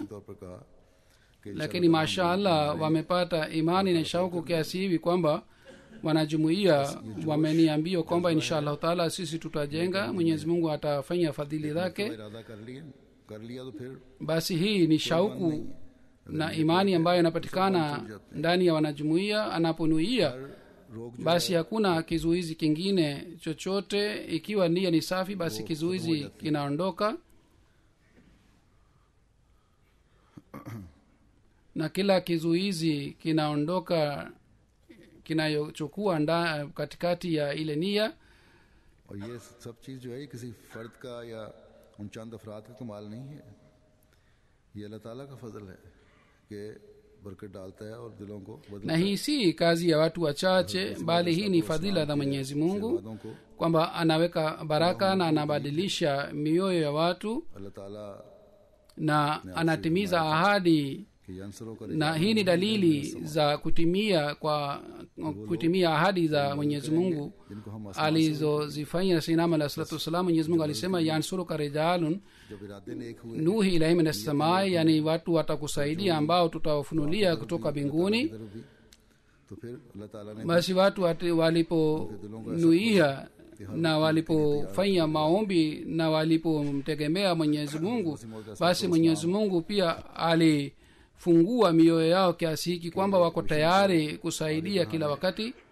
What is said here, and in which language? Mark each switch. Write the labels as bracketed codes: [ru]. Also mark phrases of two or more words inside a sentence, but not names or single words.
[sw] Lakini mashaallah wamepata imani na shauku kiasi hivi kwamba wanajumuiya wameniambia kwamba [ar] إن شاء الله تعالى [sw] sisi tutajenga, Mwenyezi Mungu atafanya fadhili zake. Basi hii ni shauku na imani ambayo inapatikana ndani ya wanajumuiya. Anaponuia [hi] रोग जो [sw] basi hakuna kizuizi kingine chochote. Ikiwa nia ni safi, basi kizuizi kinaondoka, na kila kizuizi kinaondoka kinayochukua katikati ya ile nia. [hi] और ये सब चीज़ जो है किसी फर्द का या उन चंद अफराद का कमाल नहीं है, ये अल्लाह ताला का फजल है कि बरकत डालता है और दिलों को [sw] na hii si kazi ya watu wachache, bali hii ni fadhila za Mwenyezi Mungu kwamba anaweka baraka na anabadilisha mioyo ya watu [hi] अल्लाह ताला [sw] na anatimiza ahadi. Na hii ni dalili za kutimia ahadi za Mwenyezi Mungu alizozifanya Sayyidina [ar] عليه الصلاة والسلام. [sw] Mwenyezi Mungu alisema [ar] ينصرك رجال نوحي إليهم من السماء, [sw] yani watu watakusaidia ambao tutawafunulia kutoka mbinguni. Basi watu waliponuia na walipofanya maombi na walipomtegemea Mwenyezi Mungu, basi Mwenyezi Mungu pia alifungua mioyo yao kiasi hiki kwamba wako tayari kusaidia kila wakati